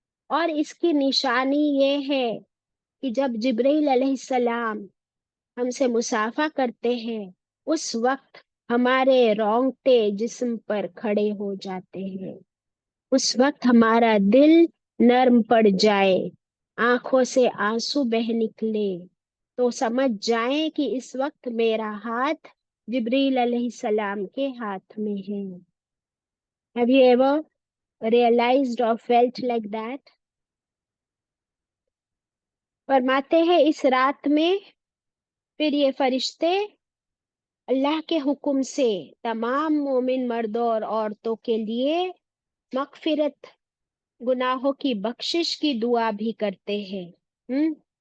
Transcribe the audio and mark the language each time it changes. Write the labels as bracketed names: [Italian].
[Hindi] और इसकी निशानी ये है कि जब जिब्राइल अलैहिस्सलाम हमसे मुसाफा करते हैं, उस वक्त हमारे रोंगटे जिस्म पर खड़े हो जाते हैं। उस वक्त हमारा दिल नर्म पड़ जाए, आंखों से आंसू बह निकले, तो समझ जाएं कि इस वक्त मेरा हाथ जिब्रील अलैहिस्सलाम के हाथ में है। [English] Have you ever realized or felt like that? [Hindi] फरमाते हैं इस रात में फिर ये फरिश्ते अल्लाह के हुक्म से तमाम मोमिन मर्दों और औरतों के लिए मगफिरत, गुनाहों की बख्शिश की दुआ भी करते हैं।